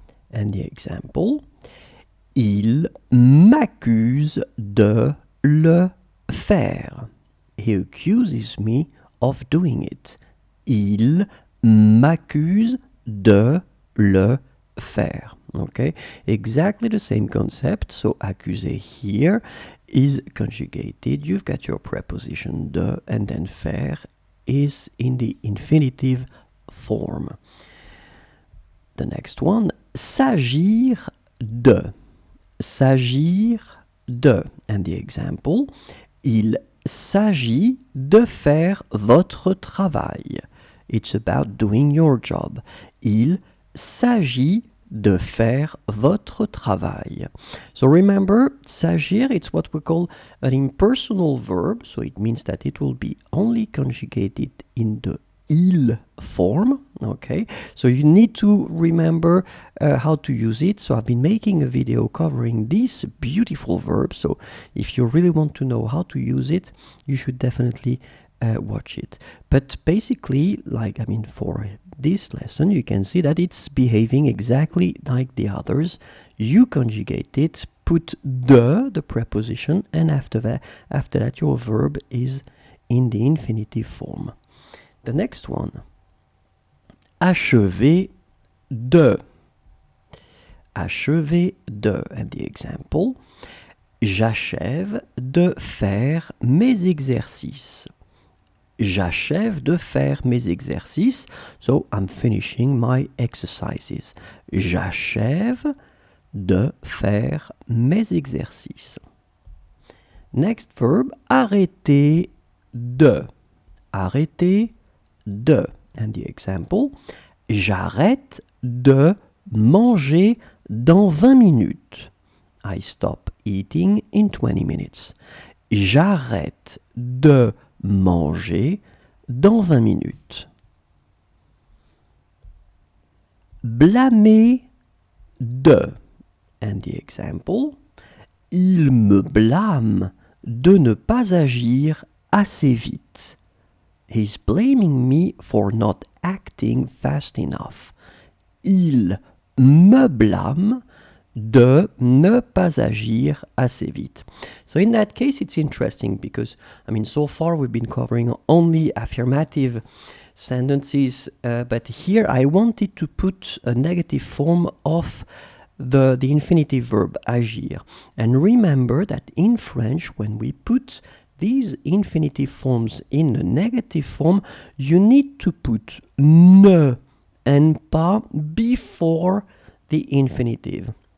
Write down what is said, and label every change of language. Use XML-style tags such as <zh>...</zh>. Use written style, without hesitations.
<en>And the example,</en> <fr>il m'accuse de le faire.</fr> <en>He accuses me of doing it.</en> <fr>Il m'accuse de le faire.</fr> <en>Okay, exactly the same concept. So accuser here is conjugated. You've got your preposition de, and then faire is in the infinitive form. The next one,</en> <fr>s'agir de. S'agir de.</fr> <en>And the example,</en> <fr>il s'agit de faire votre travail.</fr> <en>It's about doing your job.</en> <fr>Il s'agit de faire votre travail.</fr> <en>So remember, s'agir, it's what we call an impersonal verb, so it means that it will be only conjugated in the il form. Okay, so you need to remember how to use it. So I've been making a video covering this beautiful verb, so if you really want to know how to use it, you should definitely watch it. But basically, for this lesson, you can see that it's behaving exactly like the others. You conjugate it, put the preposition, and after that your verb is in the infinitive form. The next one, achever de.</en> <fr>Achever de.</fr> <en>And the example,</en> <fr>j'achève de faire mes exercices. J'achève de faire mes exercices.</fr> <en>So I'm finishing my exercises.</en> <fr>J'achève de faire mes exercices.</fr> <en>Next verb,</en> <fr>arrêter de. Arrêter de.</fr> <en>And the example,</en> <fr>j'arrête de manger dans 20 minutes.</fr> <en>I stop eating in 20 minutes.</en> <fr>J'arrête de manger dans 20 minutes. Blâmer de.</fr> <en>And the example,</en> <fr>il me blâme de ne pas agir assez vite.</fr> <en>He's blaming me for not acting fast enough.</en> <fr>Il me blâme de ne pas agir assez vite.</fr> <en>So in that case, it's interesting because, so far we've been covering only affirmative sentences, but here I wanted to put a negative form of the infinitive verb agir. And remember that in French, when we put these infinitive forms in a negative form, you need to put ne and pas before the infinitive.</en>